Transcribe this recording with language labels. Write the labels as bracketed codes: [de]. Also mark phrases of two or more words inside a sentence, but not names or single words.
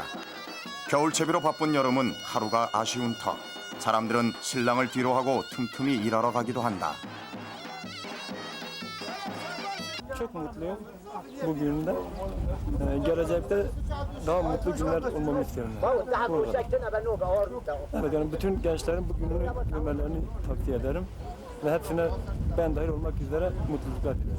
[ko] 겨울 채비로 바쁜 여름은 하루가 아쉬운 터. 사람들은 신랑을 뒤로하고 틈틈이 일하러 가기도 한다. [tr] Çok mutluyum bugünde. Gelecekte daha mutlu günler olmamı istiyorum. Evet, yani bütün gençlerin bu gününü görmelerini tavsiye ederim. Ve hepsine ben dahil olmak üzere mutluluklar diliyorum.